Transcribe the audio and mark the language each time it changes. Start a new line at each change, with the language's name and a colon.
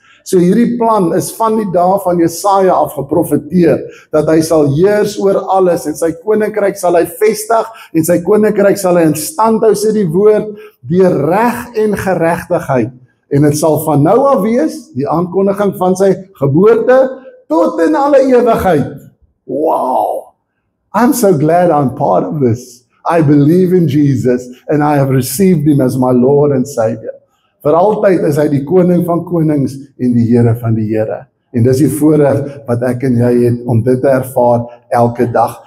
Afrikaans: So hierdie plan is van die dae van Jesaja af geprofeteer, dat hy sal heers oor alles, en sy koninkryk sal hy vestig, en sy koninkryk sal hy in stand hou, sê die woord, deur reg en geregtigheid. En dit sal van nou af wees, die aankondiging van sy geboorte, tot in alle ewigheid.
English: Wow! I'm so glad I'm part of this. I believe in Jesus, and I have received Him as my Lord and Savior.
Afrikaans: Vir altyd is hy die koning van konings en die Here van die Here. En dis die voorreg wat ek en jy het om dit te ervaar elke dag.